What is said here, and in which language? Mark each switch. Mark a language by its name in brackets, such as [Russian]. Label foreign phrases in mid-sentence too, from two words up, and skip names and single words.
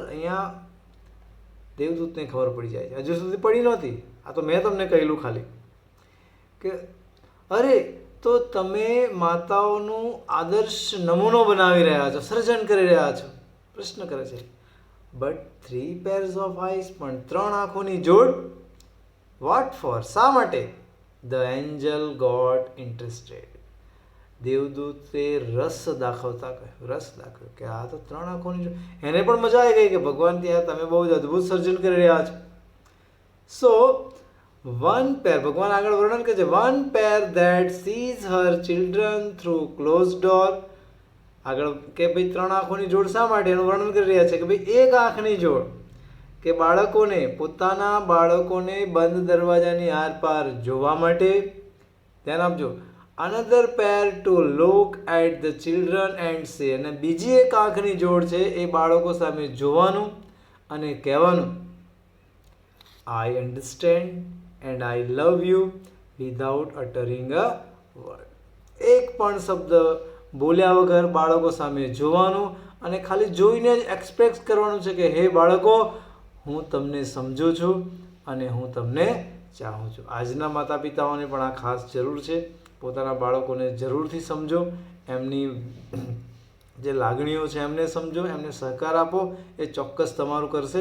[Gujarati] અહીંયા દેવદૂતને ખબર પડી જાય છે, હજુ સુધી પડી નહોતી. આ તો મેં તમને કહેલું ખાલી કે અરે તો તમે માતાઓનું આદર્શ નમૂનો બનાવી રહ્યા છો, સર્જન કરી રહ્યા છો. પ્રશ્ન કરે છે [English] બટ 3 pairs of eyes, [Gujarati] પણ 3 આંખોની જોડ. [English] What for? [Gujarati] શા માટે? [English] The angel got interested. [Gujarati] દેવદૂતે રસ દાખવ્યો કે આ તો 3 આંખોની જોડ. એને પણ મજા આવી ગઈ કે ભગવાન ત્યાં તમે બહુ જ અદ્ભુત સર્જન કરી રહ્યા છો. [English] સો one pair, [Gujarati] ભગવાન આગળ વર્ણન કરે છે, [English] one pair that sees her children through closed door. [Gujarati] આગળ કે ભાઈ 3 આંખોની જોડ શા માટે એનું વર્ણન કરી રહ્યા છે કે ભાઈ એક આંખની જોડ કે પોતાના બાળકોને બંધ દરવાજાની આરપાર જોવા માટે. ધ્યાન આપજો. [English] another pair to look at the children and say. [Gujarati] અને બીજી એક આંખની જોડ છે એ બાળકો સામે જોવાનું અને કહેવાનું [English] I understand and I love you without uttering a word. [Gujarati] એક પણ શબ્દ બોલ્યા વગર બાળકો સામે જોવાનું અને ખાલી જોઈને જ એક્સપ્રેસ કરવાનું છે કે હે બાળકો, હું તમને સમજું છું અને હું તમને ચાહું છું. આજના માતા પિતાઓને પણ આ ખાસ જરૂર છે. પોતાના બાળકોને જરૂરથી સમજો, એમની જે લાગણીઓ છે એમને સમજો, એમને સહકાર આપો, એ ચોક્કસ તમારું કરશે.